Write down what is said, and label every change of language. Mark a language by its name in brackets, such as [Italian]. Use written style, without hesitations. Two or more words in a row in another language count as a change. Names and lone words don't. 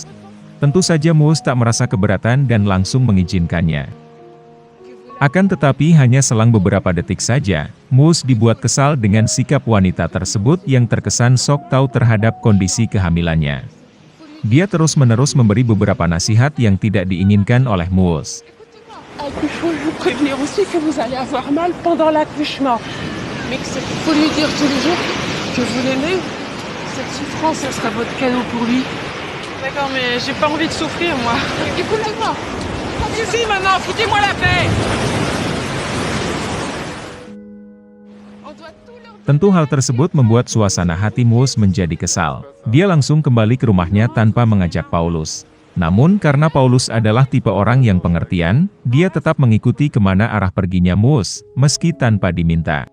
[Indonesian] Tentu saja Muus tak merasa keberatan dan langsung mengizinkannya. Akan tetapi hanya selang beberapa detik saja, Muus dibuat kesal dengan sikap wanita tersebut yang terkesan sok tahu terhadap kondisi kehamilannya. Dia terus-menerus memberi beberapa nasihat yang tidak diinginkan oleh Muus. [French] Il faut lui prévenir aussi que vous allez avoir mal pendant l'accouchement. Mais qu'il faut lui dire tous les jours que vous l'aimez. Cette souffrance, ce sera votre cadeau pour lui. D'accord, mais j'ai pas envie de souffrir, moi. Écoutez-moi. Si, maintenant, foutez-moi la paix. [Indonesian] Tentu hal tersebut membuat suasana hati Muus menjadi kesal. Dia langsung kembali ke rumahnya tanpa mengajak Paulus. Namun karena Paulus adalah tipe orang yang pengertian, dia tetap mengikuti kemana arah perginya Muus, meski tanpa diminta.